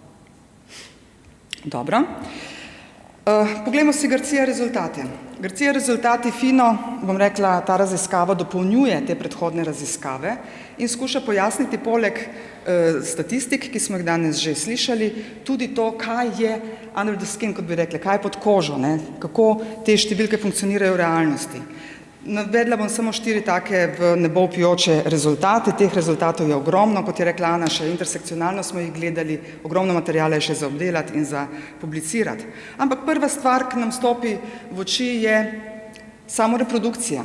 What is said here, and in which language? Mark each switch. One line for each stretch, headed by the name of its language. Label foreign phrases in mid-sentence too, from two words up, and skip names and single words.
Slovenian: Dobro. Poglejmo si Garcia rezultate. Garcia rezultati fino, bom rekla, ta raziskava dopolnjuje te predhodne raziskave in skuša pojasniti poleg statistik, ki smo jih danes že slišali, tudi to, kaj je
English: under the skin,
Slovenian: kot bi rekli, kaj je pod kožo, kako te številke funkcionirajo v realnosti. Navedla bom samo 4 take v nebo vpijoče rezultate. Teh rezultatov je ogromno, kot je rekla Ana, še intersekcionalno smo jih gledali, ogromno materijala je še za obdelati in za publicirati. Ampak prva stvar, ki nam stopi v oči, je samoreprodukcija.